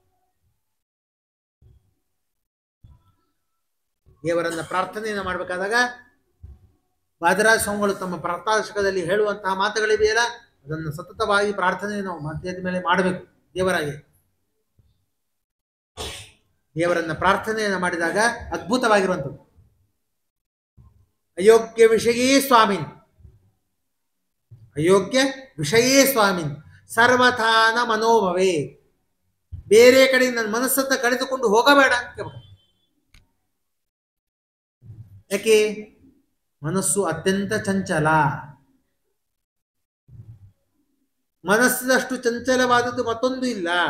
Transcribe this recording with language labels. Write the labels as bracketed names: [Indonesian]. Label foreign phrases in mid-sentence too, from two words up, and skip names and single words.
[Kannada] ದೇವರನ್ನ ಪ್ರಾರ್ಥನೆಯನ್ನು ಮಾಡಬೇಕಾದಾಗ ವಾದರಾಜ ಸ್ವಾಮಿಗಳು ತಮ್ಮ ಪ್ರಾರ್ಥನಾಶಕದಲ್ಲಿ ಹೇಳುವಂತಹ ಮಾತುಗಳಿವೆಯಲ್ಲ, ಅದನ್ನು ಸತತವಾಗಿ ಪ್ರಾರ್ಥನೆ ನಾವು ಮಧ್ಯದ ಮೇಲೆ ಮಾಡಬೇಕು. ದೇವರಾಗಿ ದೇವರನ್ನ ಪ್ರಾರ್ಥನೆಯನ್ನು ಮಾಡಿದಾಗ ಅದ್ಭುತವಾಗಿರುವಂಥದ್ದು. [Sanskrit] ಅಯೋಗ್ಯ ವಿಷಯೇ ಸ್ವಾಮಿನ್, ಅಯೋಗ್ಯ ವಿಷಯೇ ಸ್ವಾಮಿನ್ ಸರ್ವಥಾನ ಮನೋಭವೇ. [Kannada] ಬೇರೆ ಕಡೆ ನನ್ನ ಮನಸ್ಸನ್ನು ಕಳೆದುಕೊಂಡು ಹೋಗಬೇಡ ಅಂತ ಕೇಳ್ಬೇಕು. ಯಾಕೆ? ಮನಸ್ಸು ಅತ್ಯಂತ ಚಂಚಲ. ಮನಸ್ಸಿನಷ್ಟು ಚಂಚಲವಾದದ್ದು ಮತ್ತೊಂದು ಇಲ್ಲ.